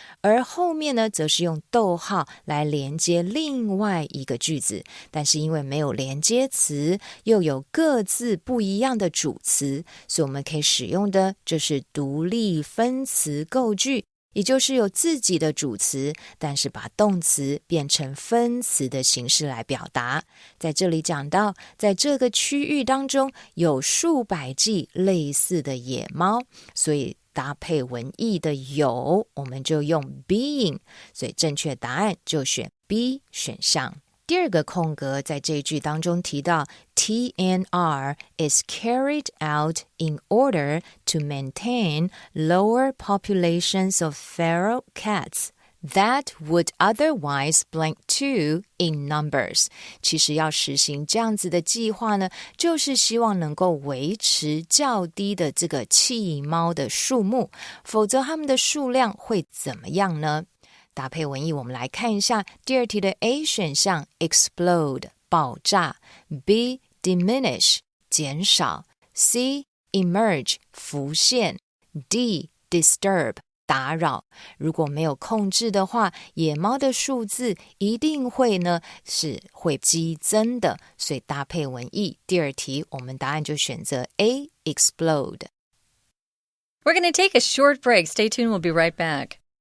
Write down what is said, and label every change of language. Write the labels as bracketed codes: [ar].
[zh] 而后面呢则是用逗号来连接另外一个句子，但是因为没有连接词，又有各自不一样的主词，所以我们可以使用的就是独立分词构句，也就是有自己的主词，但是把动词变成分词的形式来表达。在这里讲到，在这个区域当中有数百计类似的野猫，所以搭配文意的有，我们就用 being， 所以正确答案就选 B 选项。第二个空格在这一句当中提到 [en] TNR is carried out in order to maintain lower populations of feral cats that would otherwise blank two in numbers. [zh] 其实要实行这样子的计划呢，就是希望能够维持较低的这个弃猫的数目，否则它们的数量会怎么样呢？搭配文意我们来看一下第二题的 A 选项 explode 爆炸， B diminish 减少， C emerge 浮现， D disturb打扰。如果没有控制的话，野猫的数字一定会激增的，所以搭配文意第二题我们答案就选择 A explode。 [en] We're going to take a short break. Stay tuned, we'll be right back.